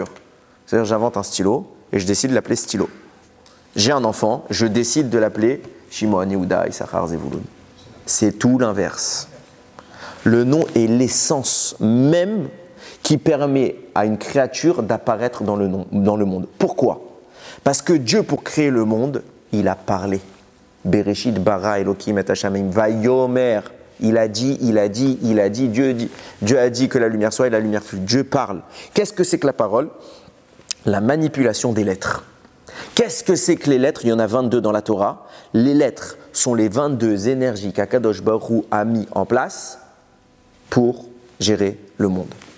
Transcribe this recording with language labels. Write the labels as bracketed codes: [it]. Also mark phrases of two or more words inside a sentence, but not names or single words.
[fr] C'est-à-dire, j'invente un stylo et je décide de l'appeler stylo. J'ai un enfant, je décide de l'appeler Shimon, Yehuda, Issachar, Zevulun. C'est tout l'inverse. Le nom est l'essence même qui permet à une créature d'apparaître dans le monde. Pourquoi? Parce que Dieu, pour créer le monde, il a parlé. [he] בראשית ברא אלקים את השמים ויאמר. [fr] Il a dit, Dieu a dit que la lumière soit et la lumière fut. Dieu parle. Qu'est-ce que c'est que la parole? La manipulation des lettres. Qu'est-ce que c'est que les lettres? Il y en a 22 dans la Torah. Les lettres sont les 22 énergies qu'Akadosh Baruch Hu a mis en place pour gérer le monde.